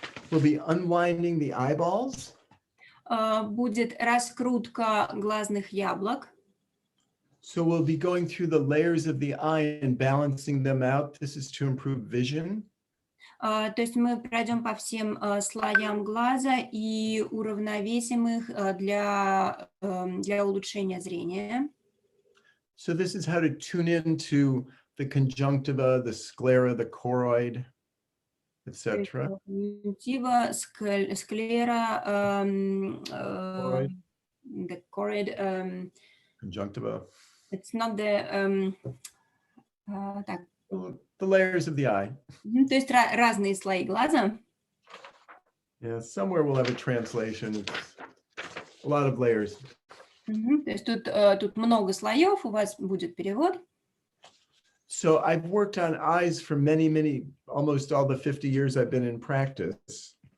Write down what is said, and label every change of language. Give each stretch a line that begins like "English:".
English: we'll be unwinding the eyeballs.
Russian: будет раскрутка глазных яблок.
English: So we'll be going through the layers of the eye and balancing them out. This is to improve vision.
Russian: То есть мы пройдем по всем слоям глаза и уравновесим их для улучшения зрения.
English: So this is how to tune into the conjunctiva, the sclera, the choroid, etc.
Russian: Конъюнктива, склера,
English: Choroid, the choroid, conjunctiva, it's not the,
Russian: так,
English: the layers of the eye.
Russian: то есть разные слои глаза.
English: Yeah, somewhere we'll have a translation. It's a lot of layers.
Russian: То есть тут много слоев, у вас будет перевод.
English: So I've worked on eyes for many, almost all the 50 years I've been in practice.